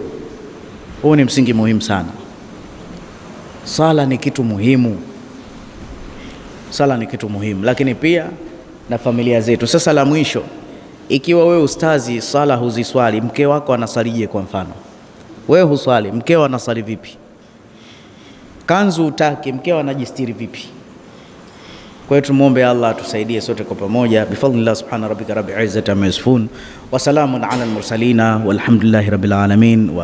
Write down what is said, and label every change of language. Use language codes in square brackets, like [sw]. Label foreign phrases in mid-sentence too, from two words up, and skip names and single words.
[sw] Huo ni msingi muhimu sana. Sala ni kitu muhimu, sala ni kitu muhimu, lakini pia na familia zetu. Sasa la mwisho, ikiwa wewe ustazi sala huziswali, mke wako anasalije? Kwa mfano wewe huswali, mkeo anasali vipi? Kanzu utaki, mkeo anajistiri vipi? Kwa hiyo tumuombe Allah tusaidie sote kwa pamoja. [ar] بفضل الله سبحان ربك رب العزة عما يصفون وسلام على المرسلين والحمد لله رب العالمين.